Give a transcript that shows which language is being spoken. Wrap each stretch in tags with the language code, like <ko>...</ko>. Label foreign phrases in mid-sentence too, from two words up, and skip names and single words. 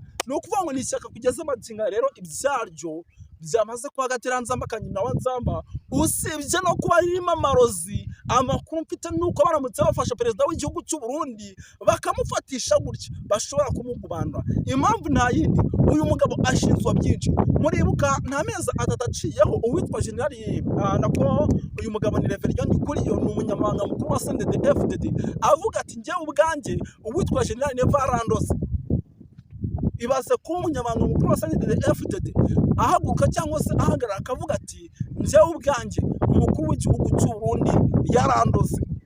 <rw>Ni ukuvuga ngo ni ishyaka kugeza amagingo rero ibyaryo byamaze kuba gatiranzamba kanyina wa nzamba, usibye no kuba ririmo amarozi. Amakuru mfite nuko baramutse bafasha perezida w'igihugu cy'u Burundi bakamufatisha gutya bashobora kumugubandwa. Impamvu nta yindi, uyu mugabo ashinzwe byinshi. Muribuka nta mezi atatu aciyeho uwitwa General nako uyu mugabo ni Reverien Ndikuriyo, ni umunyamabanga mukuru wa CNDD-FDD, avuga ati njyewe ubwanjye uwitwa General Neva arandose. Ibaze ko umunyamabanga mukuru wa CNDD-FDD ahaguruka cyangwa se ahagarara akavuga ati njyewe ubwanjye umukuru w'igihugu cy'u Burundi yarandose.</rw>